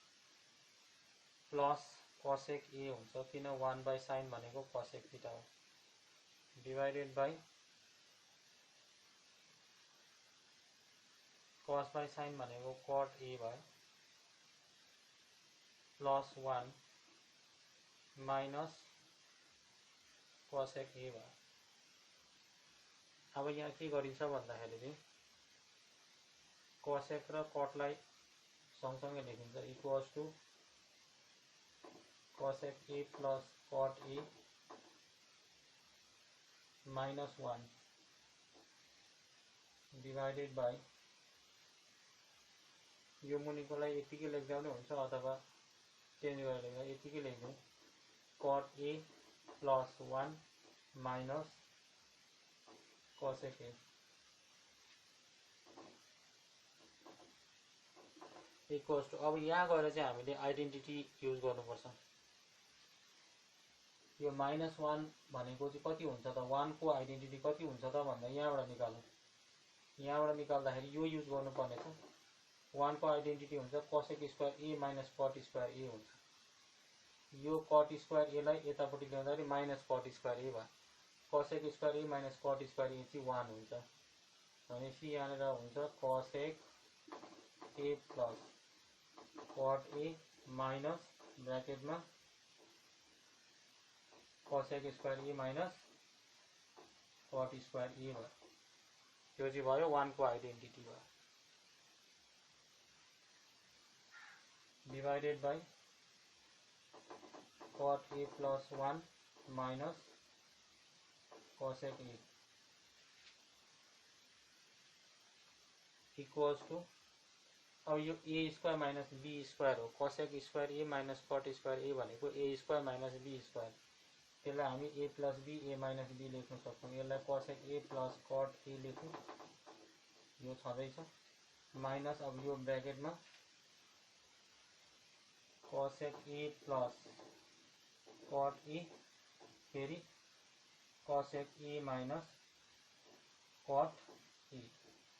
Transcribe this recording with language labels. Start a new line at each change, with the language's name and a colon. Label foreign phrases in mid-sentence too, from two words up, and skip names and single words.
English: plus cosec a
Nepali: हुन्छ, किन
English: 1 by sin भनेको cosec theta हो, divided by cos by sin भनेको cot a भयो plus 1 minus cosec a भयो।
Nepali: अब यहाँ के गरिन्छ भन्दाखेरि चाहिँ cosec र cot लाई सँगसँगै लेखिन्छ।
English: equals to cosec a plus cot a minus 1 divided by,
Nepali: यो मुनिकोलाई यतिकै लेख्दा पनि हुन्छ अथवा चेन्ज गरेर लेख्दा यतिकै लेख्नु
English: cot a plus 1 minus cosec a equals to.
Nepali: अब यहाँ गएर चाहिँ हामीले
English: identity use
Nepali: गर्नुपर्छ। यो माइनस 1 भनेको चाहिँ कति हुन्छ त, 1 को आइडेन्टिटी कति हुन्छ त भन्दा यहाँबाट निकाल्नु। यहाँबाट निकाल्दाखेरि यो युज गर्नुपर्नेछ। 1 को आइडेन्टिटी हुन्छ
English: cosec square a minus cot square a
Nepali: हुन्छ। यो
English: cot square a
Nepali: लाई यतापट्टि ल्याउँदाखेरि
English: minus cot square a
Nepali: भयो।
English: cosec square a minus cot square a
Nepali: चाहिँ 1 हुन्छ। भनेपछि यहाँनिर हुन्छ
English: cosec a plus cot a minus ब्र्याकेटमा cosec square a minus cot square a भयो।
Nepali: त्यो चाहिँ भयो 1 को आइडेन्टिटी भयो।
English: divided by cot a plus 1 minus cosec a equals to,
Nepali: अब यो
English: a square minus b square हो। cosec square a minus cot square a भनेको a square minus b square,
Nepali: त्यसलाई हामी
English: a plus b a minus b
Nepali: लेख्न सक्छौँ।
English: यसलाई cosec a plus cot a
Nepali: लेख्नु, यो छँदैछ
English: माइनस,
Nepali: अब यो ब्र्याकेटमा
English: cosec a plus cot a फेरि cosec a minus cot a